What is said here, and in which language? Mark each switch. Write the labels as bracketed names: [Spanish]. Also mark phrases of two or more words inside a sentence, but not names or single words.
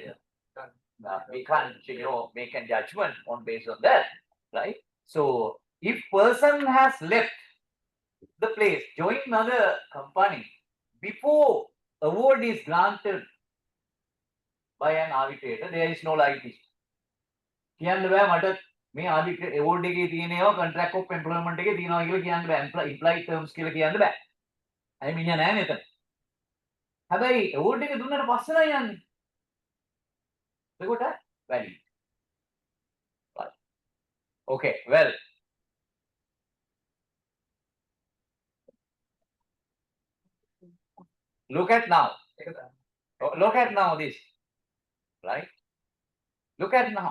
[English] We can't, make a judgment on based on that, right? So if person has left the place, joined another company before award is granted by an arbitrator, there is no live dispute. [Sinhala] කියන්න බෑ මට මේ ආර්බිට්‍රේට් award එකේ තියෙනවා [English] contract of employment [Sinhala] එකේ තියෙනවා කියලා කියන්න බෑ. [English] implied terms [Sinhala] කියලා කියන්න බෑ. අය මිනිහා නෑ මෙතන. හැබැයි award එක දුන්නට පස්සේ නෑ යන්නේ. එතකොට valid. Right. [English] Okay, well. Look at now. Look at now this. Right? Look at now.